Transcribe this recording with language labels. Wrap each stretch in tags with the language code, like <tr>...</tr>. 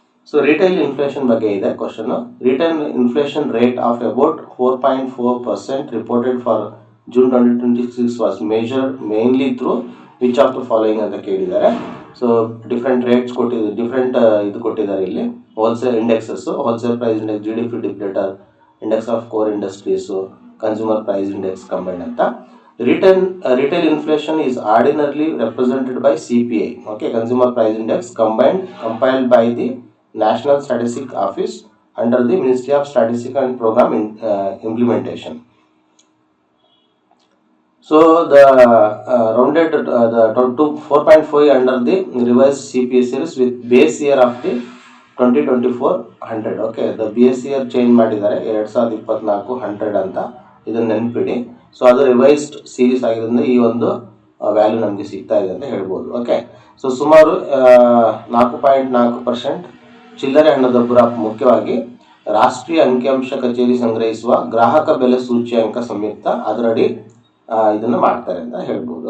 <en>so retail inflation</en> <kn>ಬಗ್ಗೆ ಇದೆ question.</kn> <en>retail inflation rate of about 4.4% reported for June 2026 was measured mainly through which of the following</en> <kn>ಅಂತ ಕೇಳಿದ್ದಾರೆ. So different rates ಕೊಟ್ಟಿದ್ದಾರೆ, different ಇದು ಕೊಟ್ಟಿದ್ದಾರೆ ಇಲ್ಲಿ.</kn> <en>Wholesale indexes, wholesale price index, G D P deflator, index of core industries, consumer price index combined ಅಂತ. Retail inflation is ordinarily represented by CPI, okay, Consumer Price Index compiled by the National Statistics Office under the Ministry of Statistics and Program Implementation. So the rounded the 4.5 under the revised CPI series with base year of the 2024 100.</en> <kn>Okay, the base year change ಮಾಡಿದ್ದಾರೆ 2024 100 ಅಂತ, ಇದನ್ನ ನೆನಪಿಡಿ. So ಅದು revised series ಆಗಿರೋದ್ರಿಂದ ಈ ಒಂದು value ನಮಗೆ ಸಿಗ್ತಾ ಇದೆ ಅಂತ ಹೇಳ್ಬೋದು. ಓಕೆ, ಸೊ ಸುಮಾರು 4.4% ಚಿಲ್ಲರೆ ಹಣದುಬ್ಬರ ಮುಖ್ಯವಾಗಿ ರಾಷ್ಟ್ರೀಯ ಅಂಕಿಅಂಶ ಕಚೇರಿ ಸಂಗ್ರಹಿಸುವ ಗ್ರಾಹಕ ಬೆಲೆ ಸೂಚ್ಯಂಕ ಸಂಯುಕ್ತ ಅದರಡಿ ಇದನ್ನು ಮಾಡ್ತಾರೆ ಅಂತ ಹೇಳ್ಬೋದು.</kn>